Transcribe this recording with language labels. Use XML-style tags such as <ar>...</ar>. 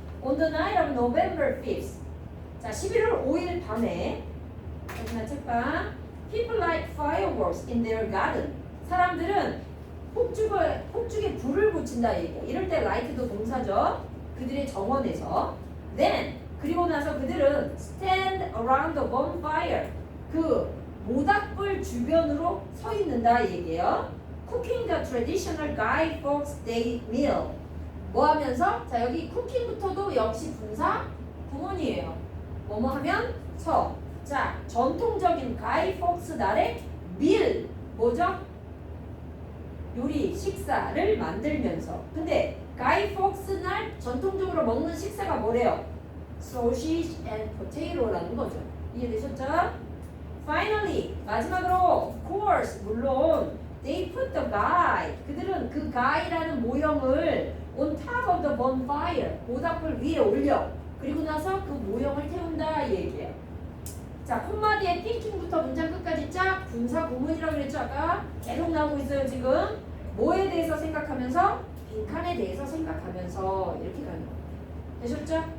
<en>On the night of November 5th.</en> <ko>자 11월 5일 밤에 여기나 책방</ko> <en>People light fireworks in their garden.</en> <ko>사람들은 폭죽에 불을 붙인다 얘기야. 이럴 때 light도 동사죠. 그들의 정원에서.</ko> <en>Then</en> <ko>그리고 나서 그들은</ko> <en>stand around the bonfire.</en> <ko>그 모닥불 주변으로 서 있는다 얘기예요.</ko> <en>Cooking the traditional Guy Fawkes Day meal.</en> <ko>뭐 하면서? 자 여기 쿠킹부터도 역시 분사 구문이에요. 뭐뭐 하면 서. 자 전통적인 가이 폭스 날의 밀 뭐죠? 요리 식사를 만들면서. 근데 가이 폭스 날 전통적으로 먹는 식사가 뭐래요?</ko> <en>Sausage and potato라는 거죠.</en> <ko>이해되셨죠?</ko> <en>Finally</en> <ko>마지막으로</ko> <en>of course</en> <ko>물론</ko> <en>they put the guy.</en> <ko>그들은 그</ko> <en>guy라는</en> <ko>모형을</ko> <en>on top of the bonfire.</en> <ko>모닥불 위에 올려. 그리고 나서 그 모형을 태운다 이 얘기예요. 자, 콤마 뒤에 thinking부터 문장 끝까지 쫙 분사 구문이라고 그랬죠 아까? 계속 나오고 있어요 지금. 뭐에 대해서 생각하면서? 빈칸에 대해서 생각하면서 이렇게 가는 거예요. 되셨죠?</ko>